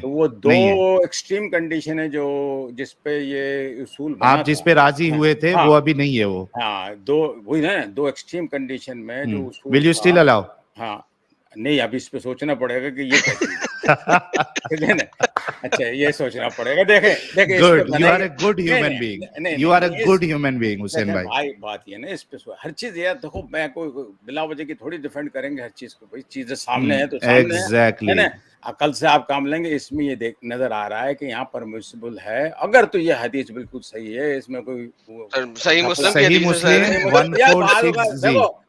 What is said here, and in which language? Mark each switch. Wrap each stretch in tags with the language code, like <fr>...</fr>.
<ur>تو وہ دو extreme condition ہے جو جس پہ یہ اصول بنا آپ جس پہ راضی ہوئے تھے وہ ابھی نہیں ہے. وہ دو وہی نا, دو ایکسٹریم کنڈیشن میں جو اصول</ur> <en>will you still allow؟</en> <ur>ہاں نہیں, ابھی اس پہ سوچنا پڑے گا کہ یہ کیا چیز ہے نا. اچھا یہ سوچنا پڑے گا. دیکھیں</ur> <en>you are a good human being. You are a good human being Hussain بھائی.</en> <ur>بھائی بات یہ نا, اس پہ ہر چیز یہ دیکھو, میں کوئی بلا وجہ کی تھوڑی ڈیفینڈ کریں گے ہر چیز کو. بھائی چیزیں سامنے ہے تو سامنے ہے نا, عقل سے آپ کام لیں گے. اس میں یہ نظر آ رہا ہے کہ یہاں پرمیسیبل ہے, اگر تو یہ حدیث بالکل صحیح ہے, اس میں کوئی صحیح مسلم 1406</ur>